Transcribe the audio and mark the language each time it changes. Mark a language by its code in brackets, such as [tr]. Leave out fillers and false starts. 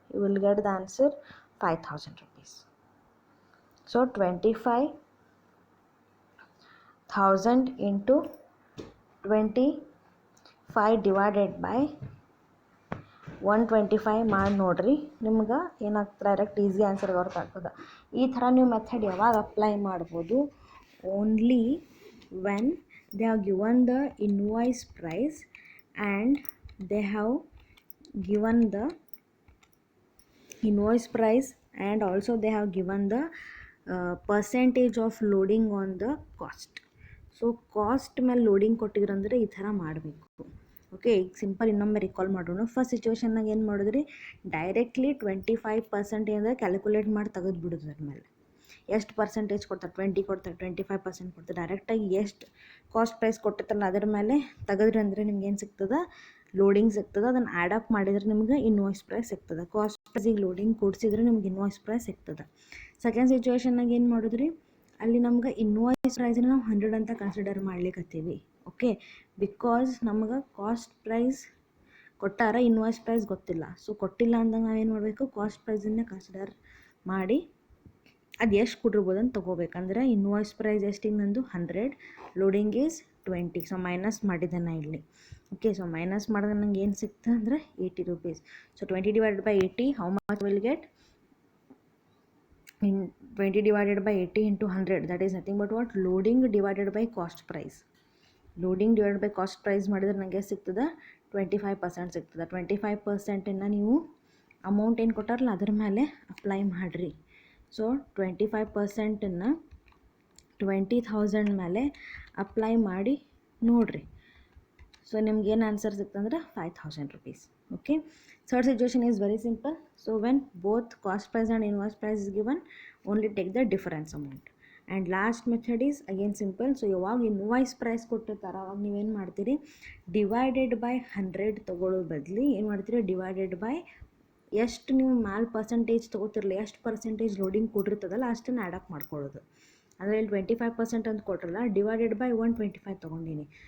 [en] You will get the answer 5,000 rupees. So 25,000 into 25 divided by 125 [kn] ಮಾಡಿ ನೋಡಿರಿ, ನಿಮ್ಗೆ ಏನಾಗ್ತದೆ? ಡೈರೆಕ್ಟ್ ಈಸಿ ಆನ್ಸರ್ ಗೊತ್ತಾಗ್ತದೆ. ಈ ಥರ ನೀವು ಮೆಥಡ್ ಯಾವಾಗ ಅಪ್ಲೈ ಮಾಡ್ಬೋದು? [en] Only when they have given the invoice price and they have given the invoice price and also they have given the percentage of loading on the cost. [kn] So cost ಮೇಲೆ loading ಕೊಟ್ಟಿದ್ರಂದ್ರೆ ಈ ಥರ ಮಾಡಬೇಕು. Okay, ಈಗ simple ಇನ್ನೊಮ್ಮೆ recall ಮಾಡೋಣ. First ಸಿಚುವೇಷನ್ನಾಗ ಏನು ಮಾಡಿದ್ರಿ, directly 25% ಏನಾದ್ರೆ ಕ್ಯಾಲ್ಕುಲೇಟ್ ಮಾಡಿ ತೆಗೆದುಬಿಡೋದು. ಅದ್ರ ಮೇಲೆ ಎಷ್ಟು ಪರ್ಸೆಂಟೇಜ್ ಕೊಡ್ತಾರೆ, 20 ಕೊಡ್ತಾರೆ, 25% ಕೊಡ್ತಾರೆ. ಡೈರೆಕ್ಟಾಗಿ ಎಷ್ಟು ಕಾಸ್ಟ್ ಪ್ರೈಸ್ ಕೊಟ್ಟಿರ್ತಾರಲ್ಲ ಅದ್ರ ಮೇಲೆ ತೆಗೆದ್ರಿ ಅಂದರೆ ನಿಮ್ಗೆ ಏನು ಸಿಗ್ತದೆ, ಲೋಡಿಂಗ್ ಸಿಗ್ತದೆ. ಅದನ್ನು ಆ್ಯಡ್ ಅಪ್ ಮಾಡಿದ್ರೆ ನಿಮ್ಗೆ ಇನ್ವಾಯ್ಸ್ ಪ್ರೈಸ್ ಸಿಗ್ತದೆ. ಕಾಸ್ಟ್ ಪ್ರೈಸಿಗೆ ಲೋಡಿಂಗ್ ಕೂಡಿಸಿದ್ರೆ ನಿಮ್ಗೆ ಇನ್ವಾಯ್ಸ್ ಪ್ರೈಸ್ ಸಿಗ್ತದೆ. ಸೆಕೆಂಡ್ ಸಿಚುವೇಷನ್ನಾಗ ಏನು ಮಾಡಿದ್ರಿ, ಅಲ್ಲಿ ನಮ್ಗೆ ಇನ್ವಾಯ್ಸ್ ಪ್ರೈಸ್ನ ನಾವು 100 ಅಂತ ಕನ್ಸಿಡರ್ ಮಾಡ್ಲಿಕ್ಕತ್ತೀವಿ. ಓಕೆ, ಬಿಕಾಸ್ ನಮ್ಗೆ ಕಾಸ್ಟ್ ಪ್ರೈಸ್ ಕೊಟ್ಟಾರ, ಇನ್ವಾಯ್ಸ್ ಪ್ರೈಸ್ ಗೊತ್ತಿಲ್ಲ. ಸೊ ಕೊಟ್ಟಿಲ್ಲ ಅಂದಾಗ ನಾವೇನು ಮಾಡಬೇಕು, ಕಾಸ್ಟ್ ಪ್ರೈಸನ್ನೇ ಕನ್ಸಿಡರ್ ಮಾಡಿ ಅದು ಎಷ್ಟು ಕೊಟ್ಟಿರ್ಬೋದು ಅಂತ ತೊಗೋಬೇಕಂದ್ರೆ ಇನ್ವಾಯ್ಸ್ ಪ್ರೈಸ್ ಎಷ್ಟಿಗೆ ನಂದು 100, ಲೋಡಿಂಗ್ ಈಸ್ 20. ಸೊ ಮೈನಸ್ ಮಾಡಿದ್ದೆ ನಾ ಇಲ್ಲಿ. ಓಕೆ, ಸೊ ಮೈನಸ್ ಮಾಡಿದ್ರೆ ನಂಗೆ ಏನು ಸಿಕ್ತು ಅಂದರೆ 80 rupees. So [en] 20 divided by 80, how much will get? In 20 divided by 80 into 100, that is nothing but what? Loading divided by cost price. [kn] Loading divide by cost price ಮಾಡಿದ್ರೆ ನನಗೆ ಸಿಗ್ತದೆ 25% ಸಿಗ್ತದೆ. 25%ನ್ನು ನೀವು ಅಮೌಂಟ್ ಏನು ಕೊಟ್ಟಾರಲ್ಲ ಅದ್ರ ಮೇಲೆ ಅಪ್ಲೈ ಮಾಡಿರಿ. ಸೊ 25%ನ್ನು 20,000 ಮೇಲೆ ಅಪ್ಲೈ ಮಾಡಿ ನೋಡಿರಿ. ಸೊ ನಿಮ್ಗೇನು answer ಸಿಕ್ತಂದ್ರೆ 5,000 rupees. [en] Okay, third situation is very simple. So when both cost price and invoice price is given, only take the difference amount. And last method is again simple. [kn] So ಯಾವಾಗ invoice price ಕೊಟ್ಟಿರ್ತಾರೆ ಅವಾಗ ನೀವೇನು ಮಾಡ್ತೀರಿ, divided by 100 ತೊಗೊಳ್ಳೋ ಬದಲಿ ಏನು ಮಾಡ್ತೀರಿ, divided by ಎಷ್ಟು ನೀವು ಮ್ಯಾಲ್ ಪರ್ಸೆಂಟೇಜ್ ತೊಗೋತಿರಲಿ, ಎಷ್ಟು ಪರ್ಸೆಂಟೇಜ್ ಲೋಡಿಂಗ್ ಕೊಟ್ಟಿರ್ತದಲ್ಲ ಅಷ್ಟನ್ನು ಆ್ಯಡ್ ಅಪ್ ಮಾಡ್ಕೊಳ್ಳೋದು. ಅಂದರೆ ಇಲ್ಲಿ 25% ಅಂತ ಕೊಟ್ರಲ್ಲ, ಡಿವೈಡೆಡ್ ಬೈ 125 ತೊಗೊಂಡಿನಿ.